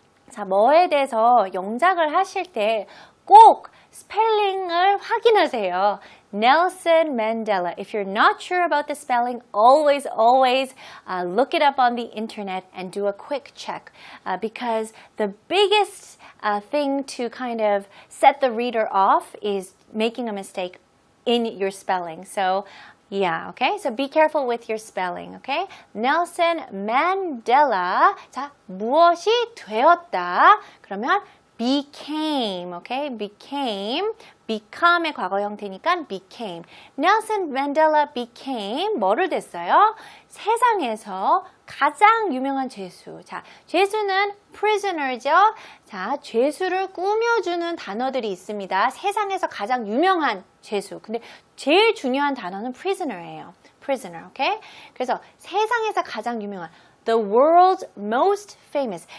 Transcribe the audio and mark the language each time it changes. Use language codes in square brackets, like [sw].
[ko] 자, 뭐에 대해서 영작을 하실 때 꼭 스펠링을 확인하세요. [en] Nelson Mandela. If you're not sure about the spelling, always look it up on the internet and do a quick check. Because the biggest thing to kind of set the reader off is making a mistake in your spelling. So, yeah, okay? So be careful with your spelling, okay? [ko] Nelson Mandela. 자, 무엇이 되었다? 그러면 became, okay? become의 과거 형태니까 became. [en] Nelson Mandela became [ko] 뭐를 됐어요? 세상에서 가장 유명한 죄수. 자, 죄수는 prisoner죠. 자, 죄수를 꾸며주는 단어들이 있습니다. 세상에서 가장 유명한 죄수. 근데 제일 중요한 단어는 prisoner예요. [en] prisoner, okay? [ko] 그래서 세상에서 가장 유명한 [en] the world's most famous.